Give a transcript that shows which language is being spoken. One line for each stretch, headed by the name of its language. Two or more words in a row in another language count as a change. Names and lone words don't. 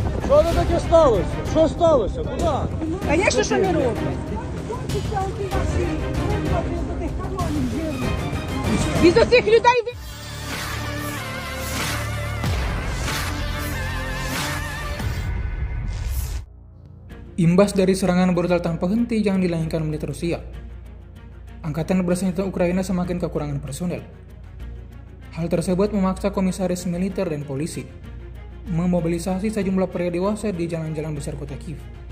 Ukrainian: Що це таке сталося? Що сталося? Куди? Звісно, що не роблять. Із оцих людей
Indonesian: Imbas dari serangan brutal tanpa henti yang dilancarkan militer Rusia, Angkatan Bersenjata Ukraina semakin kekurangan personel. Hal tersebut memaksa komisaris militer dan polisi memobilisasi sejumlah pria dewasa di jalan-jalan besar kota Kiev.